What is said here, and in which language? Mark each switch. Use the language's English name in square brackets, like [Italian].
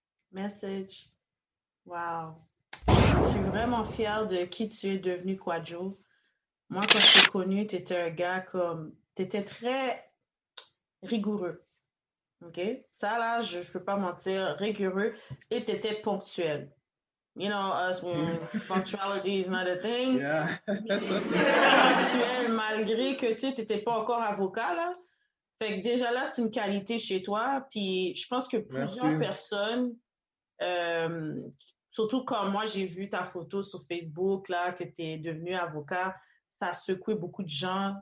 [French] Message. Wow. Je suis vraiment fière de qui tu es devenu, Kwadwo. Moi, quand je t'ai connu, tu étais un gars comme... Tu étais très rigoureux. OK? Ça, là, je ne peux pas mentir, rigoureux. Et tu étais ponctuel. [English] You know, us, punctuality is not a thing. Yeah. [French] Ponctuel, malgré que tu n'étais pas encore avocat, là. Fait que déjà là, c'est une qualité chez toi. Puis je pense que plusieurs personnes, surtout quand moi j'ai vu ta photo sur Facebook, là, que tu es devenu avocat, ça a secoué beaucoup de gens.